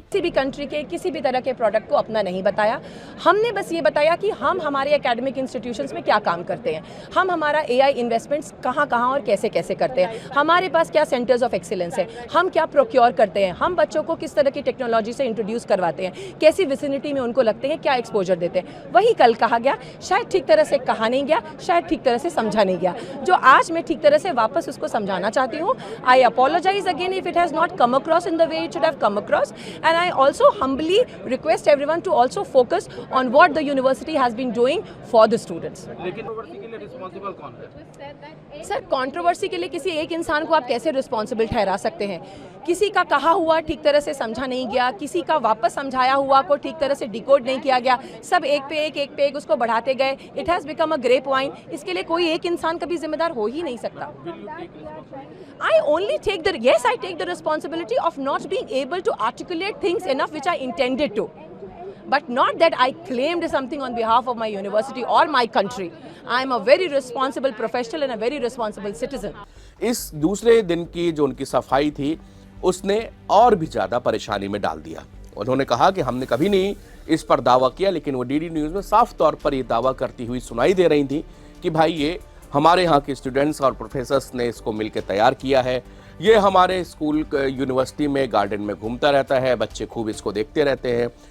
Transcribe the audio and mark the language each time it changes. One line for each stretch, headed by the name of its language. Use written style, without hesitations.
Hindi: किसी भी कंट्री के किसी भी तरह के प्रोडक्ट को अपना नहीं बताया। हमने बस ये बताया कि हम हमारे एकेडमिक इंस्टीट्यूशंस में क्या काम करते हैं, हम हमारा एआई इन्वेस्टमेंट्स कहाँ कहाँ और कैसे कैसे करते हैं, हमारे पास क्या सेंटर्स ऑफ एक्सीलेंस है, हम क्या प्रोक्योर करते हैं, हम बच्चों को किस तरह की टेक्नोलॉजी से इंट्रोड्यूस करवाते हैं, कैसी विसिनिटी में उनको लगते हैं, क्या एक्सपोजर देते हैं। वही कल कहा गया, शायद ठीक तरह से कहा नहीं गया, शायद ठीक तरह से समझा नहीं गया, जो आज मैं ठीक तरह से वापस उसको समझाना चाहती हूँ।
English: I apologize again if it has not come across in the way it should have come across, and I also humbly request everyone to also focus on what the university has been doing for the students.
Hindi: लेकिन controversy के लिए responsible कौन है? Sir controversy के लिए किसी एक इंसान को आप कैसे रिस्पॉन्सिबल ठहरा सकते हैं? किसी का कहा हुआ ठीक तरह से समझा नहीं गया, किसी का वापस समझाया हुआ को ठीक तरह से डिकोड नहीं किया गया, सब एक पे एक उसको बढ़ाते गए।
English: It has become a grape vine.
Hindi: इसके लिए कोई एक इंसान कभी जिम्मेदार हो ही नहीं सकता।
English: I only take the responsibility of not being able to articulate things enough which I intended to. But not that I claimed something on behalf of my university or my country. I am a very responsible professional and a very responsible citizen.
Hindi: इस दूसरे दिन की जो उनकी सफाई थी उसने और भी ज्यादा परेशानी में डाल दिया। उन्होंने कहा कि हमने कभी नहीं इस पर दावा किया, लेकिन वो डीडी न्यूज में साफ तौर पर ये दावा करती हुई सुनाई दे रही थी कि भाई ये हमारे यहाँ के स्टूडेंट्स और प्रोफेसर्स ने इसको मिलकर तैयार किया है, ये हमारे स्कूल यूनिवर्सिटी में गार्डन में घूमता रहता है, बच्चे खूब इसको देखते रहते हैं।